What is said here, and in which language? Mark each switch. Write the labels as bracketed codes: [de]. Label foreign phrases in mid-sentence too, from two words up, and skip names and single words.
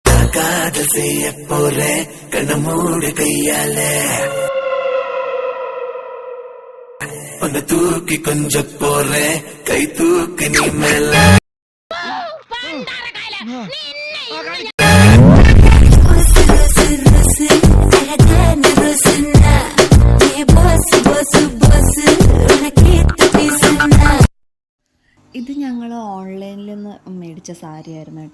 [ta] காதல் செய்ய போறேன் கண்ணமூடு கையால உன்னை தூக்கி கொஞ்சம் போறேன் கை தூக்கு நீ மேல [ml] ഇത് ഞങ്ങൾ ഓൺലൈനിൽ നിന്ന് മേടിച്ച സാരി ആയിരുന്നു കേട്ടോ.